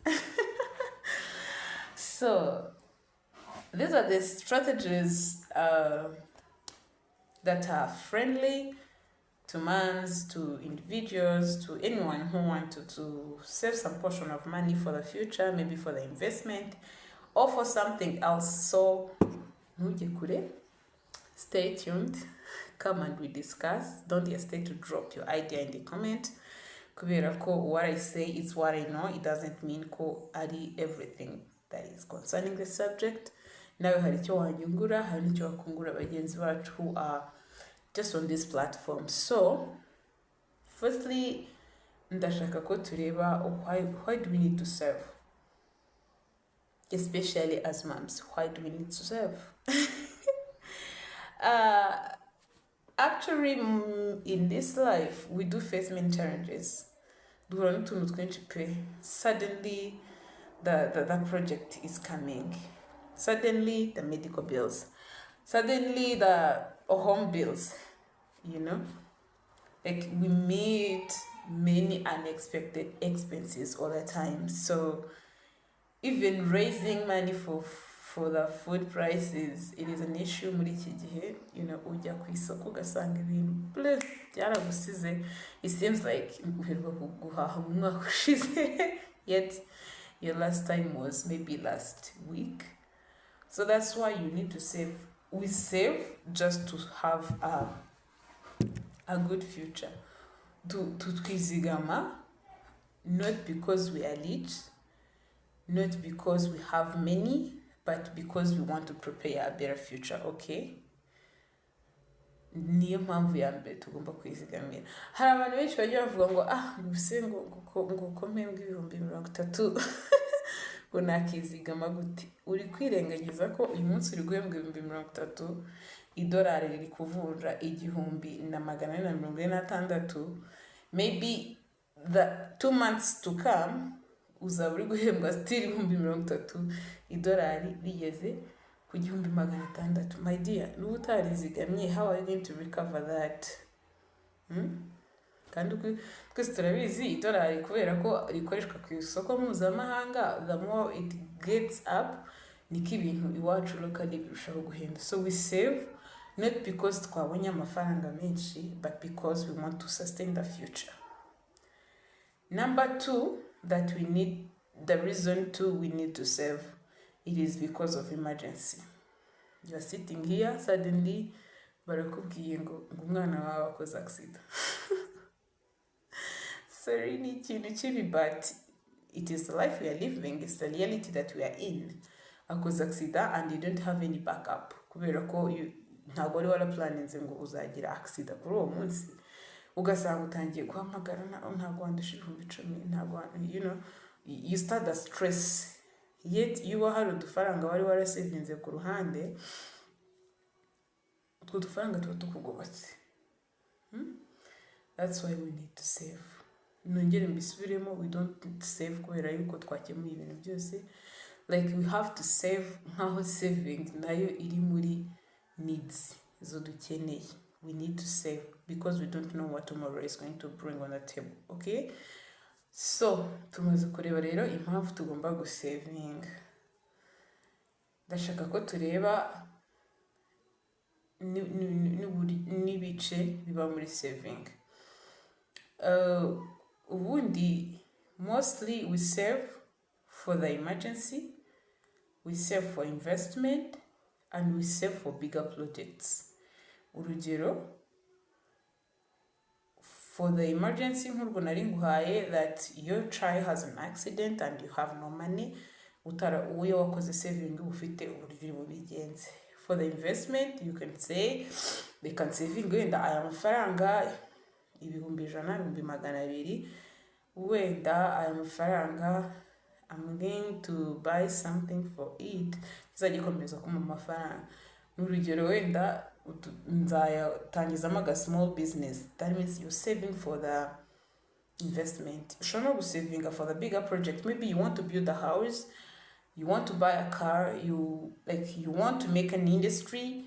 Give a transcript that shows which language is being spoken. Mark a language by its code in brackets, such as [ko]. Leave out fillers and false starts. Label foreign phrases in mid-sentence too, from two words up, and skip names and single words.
[en] So these are the strategies that are friendly to moms, to individuals, to anyone who wanted to save some portion of money for the future, maybe for the investment or for something else. So stay tuned, come and we discuss. Don't hesitate to drop your idea in the comment. [rw] Kubera ko [en] what I say is what I know. It doesn't mean [rw] ko ari [en] everything that is concerning the subject. [rw] Nawe hari icyo wanyungura, hari icyo wakungura bagenzi bacu [en] who are just on this platform. So firstly, [rw] ndashaka ko tureba [en] why do we need to serve, especially as moms. Why do we need to serve? Actually, in this life we do face many challenges. Suddenly the project is coming, suddenly the medical bills, suddenly the home bills, like we meet many unexpected expenses all the time. So even raising money for the food prices, it is an issue [rw] muri iki gihe. Ujya ku isoko ugasanga ibintu byaragusize. [en] It seems like [rw] uheruka guhaha mu mwaka ushize [en] yet your last time was maybe last week. So that's why you need to save. We save just to have a good future, to twizigama, not because we are rich, not because we have many, but because we want to prepare a better future. [rw] Okay, niyo mpamvu ya mbere tugomba kwizigamira. Hari abantu benshi bagiye bavuga ngo nguse ngo komembwa ibihumbi 30 ngo nakizigama gute. Uri kwirengagiza ko uyu munsi uri guhembwa ibihumbi 30, idolari riri kuvunja 1446. [en] Maybe the 2 months to come [rw] uzaba uri guhembwa still ibihumbi 30, idolari rigeze ku 1600. [en] My dear, [rw] n'ubu utarizigamye, [en] how are you going to recover that? [rw] Kandi twese turabizi idolari kubera ko rikoreshwa ku isoko mpuzamahanga, [en] the more it gets up [rw] niko ibintu iwacu locally birushaho guhenda. [en] So we save not because [rw] twabonye amafaranga menshi, [en] but because we want to sustain the future. Number 2, that we need, the reason too we need to save, it is because of emergency. You are sitting here, suddenly [rw] barakubwiye ngo umwana wawe akoze accident. Sorry, ni ikintu kibi, [en] but it is the life we are living. It's the reality that we are in. [rw] Akoze accident [en] and you don't have any backup [rw] kubera ko ntabwo wari waraplaninze ngo uzagira accident kuri uwo munsi, ugasanga utangiye guhamagara ntabwo wandusha 10,000, ntabwo [en] you start the stress, yet you [rw] hari udufaranga wari warasevinze ku ruhande, utwo dufaranga tuba tukugobotse. [en] That's why we need to save. [rw] Nongere mbisubiremo, [en] we don't need to save [rw] kubera yuko twakemuye ibintu byose. [en] Like we have to save [rw] nkaho saving nayo iri muri needs zo dukeneye. [en] We need to save because we don't know what tomorrow is going to bring on the table. [rw] Okay, So tumaze kureba rero impamvu tugomba gusevinga, ndashaka ko tureba n'ibice biba muri saving. [en] Ubundi mostly we save for the emergency, we save for investment, and we save for bigger projects. [rw] Urugero, [en] for the emergency [rw] nk'urwo nari nguhaye, [en] that your child has an accident and you have no money, [rw] uyo wakoze saving ufite uburyo bubigenze. [en] For the investment, you can say they can saving [rw] wenda aya mafaranga ibihumbi 100, ibihumbi 200, wenda aya mafaranga [en] I'm going to buy something for it, [rw] kizagikomeza kuma mafaranga. N'urugero wenda nzayatangizamo aga [en] small business, that means you're saving for the investment. [rw] Ushobora no gusavinga [en] for the bigger project. Maybe you want to build a house, you want to buy a car, you want to make an industry.